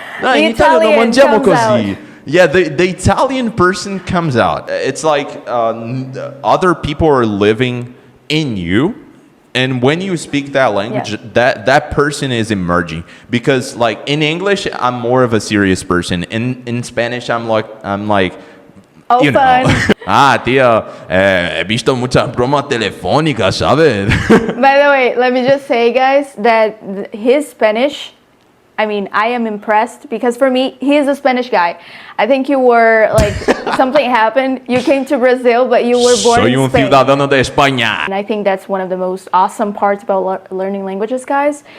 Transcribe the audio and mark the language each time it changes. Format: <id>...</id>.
<it>In Italia non mangiamo così.</it> <en>Yeah, the Italian person comes out. It's like other people are living in you, and when you speak that language, that person is emerging. Because like in English, I'm more of a serious person. In Spanish, I'm like Open. you know.</en> <es>Tía, he visto muchas bromas telefónicas, ¿sabes?</es> <en>By the way, let me just say, guys, that his Spanish, I mean, I am impressed because for me, he is a Spanish guy. I think you were like, something happened. You came to Brazil, but you were born in Spain.</en> <es>Ciudadano de España.</es> <en>And I think that's one of the most awesome parts about learning languages, guys.</en>